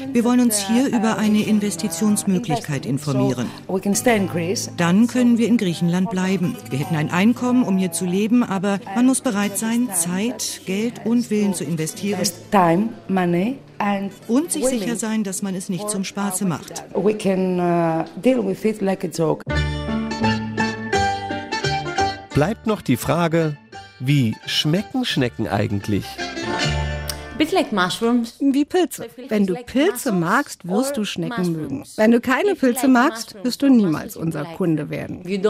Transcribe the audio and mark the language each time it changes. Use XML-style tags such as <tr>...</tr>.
<de>Wir wollen uns hier über eine Investitionsmöglichkeit informieren. Dann können wir in Griechenland bleiben. Wir hätten ein Einkommen, um hier zu leben, aber man muss bereit sein, Zeit, Geld und Willen zu investieren.</de> <en>Time, money.</en> <de>Und sich sicher sein, dass man es nicht zum Spaß macht.</de> <en>We can deal with it like a joke.</en> <de>Bleibt noch die Frage: Wie schmecken Schnecken eigentlich? Wie Pilze. Wenn du Pilze magst, wirst du Schnecken mögen. Wenn du keine Pilze magst, wirst du niemals unser Kunde werden.</de>